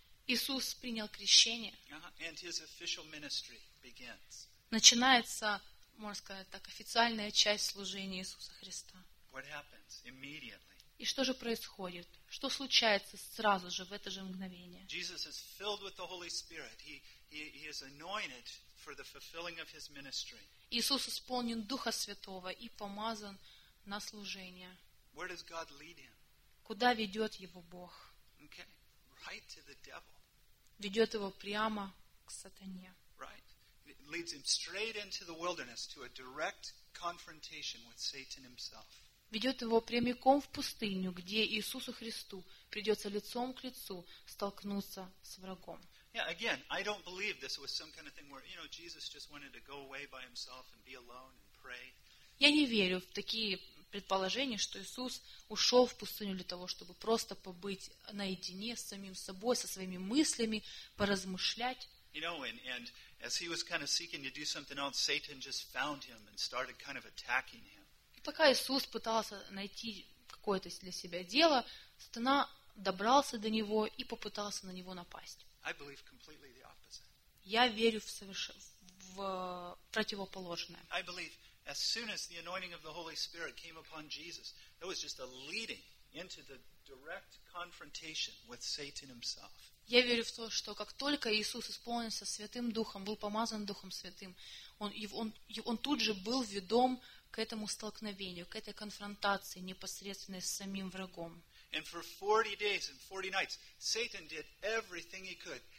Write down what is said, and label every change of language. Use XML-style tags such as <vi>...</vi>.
<ru>Иисус принял крещение.</ru> <en>And his official ministry begins.</en> <ru>Начинается, можно сказать так, официальная часть служения Иисуса Христа.</ru> <en>What happens immediately?</en> <ru>И что же происходит? Что случается сразу же в это же мгновение?</ru> <en>Jesus is filled with the Holy Spirit. He is anointed for the fulfilling of his ministry.</en> <ru>Иисус исполнен Духа Святого и помазан на служение.</ru> <en>Where does God lead him?</en> <ru>Куда ведет его Бог?</ru> <en>Okay. Right to the devil.</en> <ru>Ведет его прямо к сатане.</ru> <en>Right. Leads him straight into the wilderness to a direct confrontation with Satan himself.</en> <ru>Ведет его прямиком в пустыню, где Иисусу Христу придется лицом к лицу столкнуться с врагом.</ru> <en>Yeah, again, I don't believe this was some kind of thing where, you know, Jesus just wanted to go away by himself and be alone and pray.</en> <ru>Я не верю в такие предположения, что Иисус ушел в пустыню для того, чтобы просто побыть наедине с самим собой, со своими мыслями, поразмышлять.</ru> <en>You know, and as he was kind of seeking to do something else, Satan just found him and started kind of attacking him.</en> <ru>И пока Иисус пытался найти какое-то для себя дело, сатана добрался до него и попытался на него напасть.</ru> <en>I believe completely the opposite.</en> <ru>Я верю в противоположное.</ru> <en>I believe as soon as the anointing of the Holy Spirit came upon Jesus, there was just a leading into the direct confrontation with Satan himself.</en> <ru>Я верю в то, что как только Иисус исполнился Святым Духом, был помазан Духом Святым, он тут же был ведом к этому столкновению, к этой конфронтации непосредственно с самим врагом.</ru> <en>And for 40 days and 40 nights, Satan did everything he could.</en>